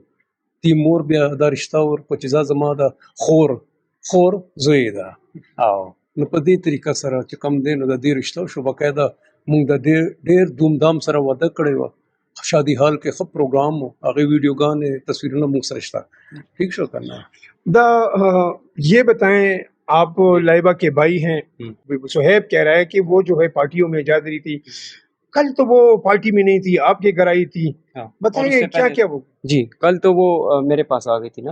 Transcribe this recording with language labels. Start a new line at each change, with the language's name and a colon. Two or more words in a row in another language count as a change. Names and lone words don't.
Pashto: دی مور بیا دا رشته ورکړو چې دا زما د خور زوی ده. او نو په دې طریقه سره چې کوم دی نو د دې رشته وشو. باقاعده مونږ د دې ډېر دومدام سره واده کړی وه. شادی حال کې ښه پروګرام و, هغې ویډیوګانې تصویرونه مونږ سره شته.
Urdu: ٹھیک شو کرنا. دا یہ بتائیں آپ لائبہ کے بھائی ہیں, صہیب کہہ رہا ہے کہ وہ جو ہے پارٹیوں میں جا رہی تھی, کل تو وہ پارٹی میں نہیں تھی, آپ کے گھر آئی تھی, بتائیے کیا کیا وہ؟ جی کل تو وہ میرے پاس آ گئی تھی نا.